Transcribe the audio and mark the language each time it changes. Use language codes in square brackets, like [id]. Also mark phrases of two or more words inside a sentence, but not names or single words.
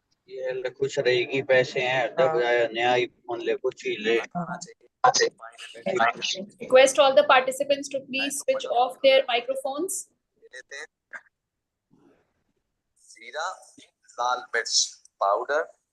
[hi] ये खुश रहेगी, पैसे हैं, जब नया फोन ले, कुछ ही ले। [en] Request all the participants to please switch off their microphones. [hi] जीरा, लाल मिर्च पाउडर,